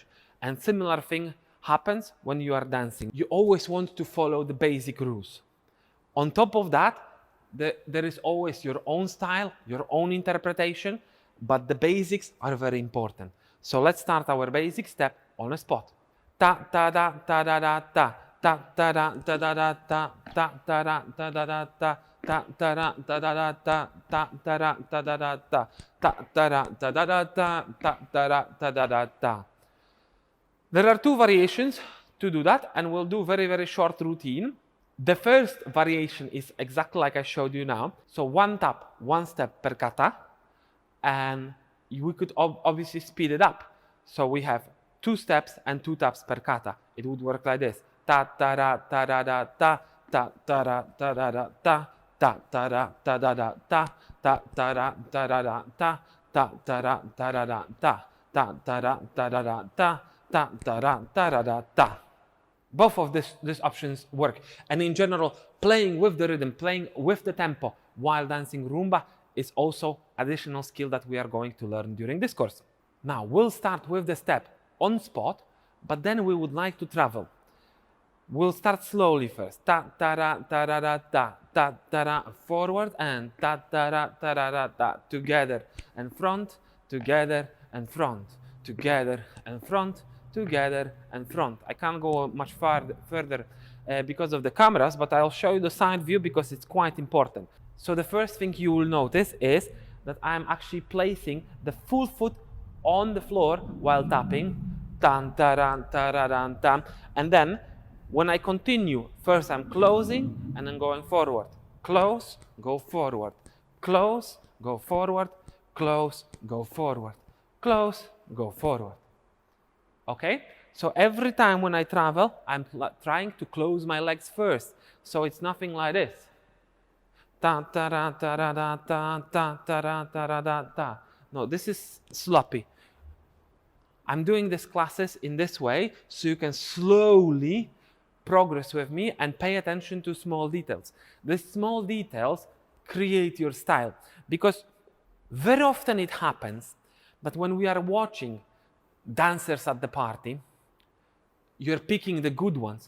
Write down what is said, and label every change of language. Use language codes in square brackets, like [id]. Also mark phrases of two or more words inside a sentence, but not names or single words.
[en] And similar thing happens when you are dancing. You always want to follow the basic rules. On top of that, there is always your own style, your own interpretation, but the basics are very important. So let's start our basic step on a spot. Ta ta da ta da da ta ta ta da da da da ta ta ta da da da da ta ta ta da da da da ta ta ta da da da da ta ta ta da da da da ta ta ta da da da da ta. There are two variations to do that, and we'll do very short routine. The first variation is exactly like I showed you now. So one tap, one step per kata, and we could obviously speed it up. So we have 2 steps and 2 taps per kata. It would work like this. Ta ta da ta da da ta ta ta da ta da da ta ta ta da ta da da ta ta ta da ta da da ta ta ta da ta da da ta ta ta da ta da da ta ta ta da ta da da ta. Both of these options work. And in general, playing with the rhythm, playing with the tempo while dancing Rumba is also additional skill that we are going to learn during this course. Now, we'll start with the step on spot, but then we would like to travel. We'll start slowly first. Ta ta ra ta ra ra ta ta ta ra forward and ta ta ra ta ra ra ta together and front, together and front, together and front, together and front. I can't go much further because of the cameras, but I'll show you the side view because it's quite important. So the first thing you will notice is that I'm actually placing the full foot on the floor while tapping. Tan, taran, tararan, tam. And then when I continue, first I'm closing and then going forward. Close, go forward. Close, go forward. Close, go forward. Close, go forward. Okay? So every time when I travel, I'm trying to close my legs first. So it's nothing like this. Ta ta ra ta ra da ta ta ta ra ta ra da ta. No, this is sloppy. I'm doing these classes in this way so you can slowly progress with me and pay attention to small details. The small details create your style, because very often it happens that when we are watching dancers at the party, you're picking the good ones.